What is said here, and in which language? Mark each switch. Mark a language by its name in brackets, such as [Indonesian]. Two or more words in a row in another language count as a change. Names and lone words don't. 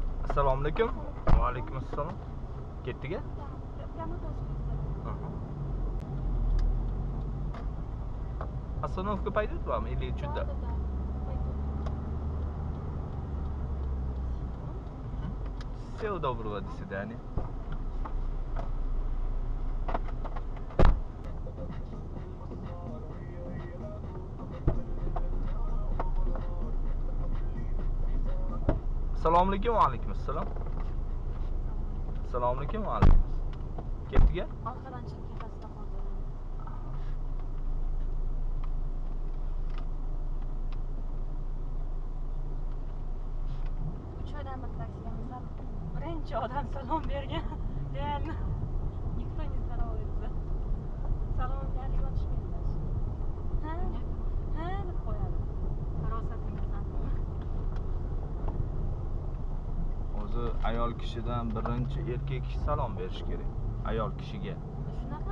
[Uzbek] Assalomu alaykum. Va alaykum assalom. Ketdiga? [Russian] Остановка пойдет вам или чуть-то? Всего доброго, до свидания. [Uzbek] Assalomu alaykum va alaykum assalom. Assalomu alaykum va alaykum. Ketdiga? Orqadan chekkasida qoldi. Uch oydan bir taksiga minib, birinchi odam salom bergan. [Russian] Реально никто не здоровается. [Uzbek] Salom berib o'tishmaydilar. Ha? Ha, deb qo'yadi. Farosatingizdan. O'zi ayol kishidan birinchi erkak kishi salom berish kerak. Ayol kishiga. Shunaqa